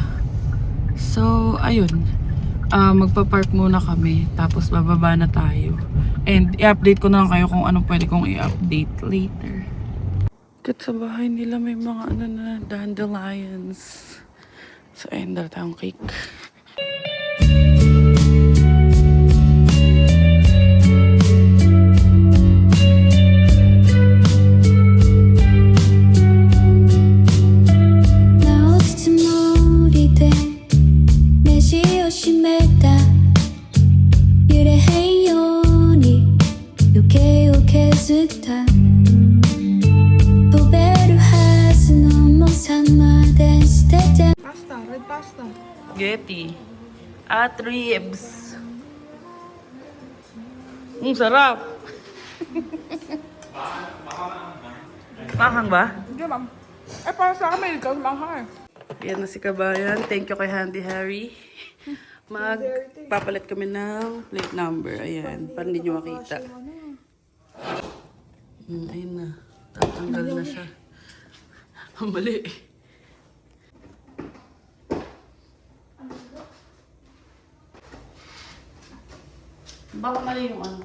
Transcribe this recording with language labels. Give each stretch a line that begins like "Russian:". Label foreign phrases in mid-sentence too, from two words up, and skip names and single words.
Filipino: So, ayun. Magpa-park muna kami. Tapos bababa na tayo. And i-update ko na lang kayo kung anong pwede kong i-update later. Kat sa bahay nila may mga dandelions. So, ayun, dala tayong cake. 나 어디쯤 된 내시 오심했다 유래해요니 요케요케 스타 도배를 하스노 모상마된 시대대
English: Pasta, red pasta.
Filipino: Getty. At ribs. Sarap. Mahang ba? Hindi, ma'am. Eh, para sa akin, may ikaw mahal. Yan na si Kabayan.
English: Thank you
Filipino: kay Handy Harry. Magpapalit kami ng plate number. Ayan, para hindi nyo makita. Ayun na. Tatanggal na siya. Ang mali. Baka mali yung ano.